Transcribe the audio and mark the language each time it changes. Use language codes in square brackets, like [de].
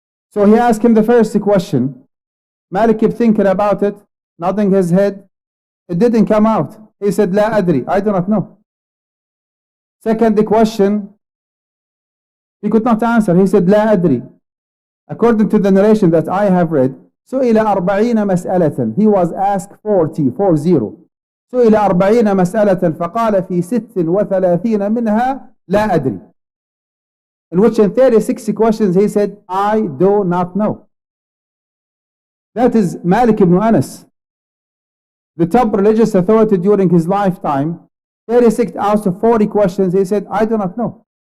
[en] So he asked him the first question. Malik kept thinking about it, nodding his head. It didn't come out. He said, [ar] La adri, [en] I do not know. Second question, he could not answer. He said, La adri. According to the narration that I have read, [ar] سئل 40 مسألة. [en] He was asked 40. [ar] سئل 40 مسألة فقال في 36 منها لا أدري. [en] In which in 36 questions he said, I do not know. That is Malik ibn Anas, the top religious authority during his lifetime. 36 out of 40 questions he said, I do not know.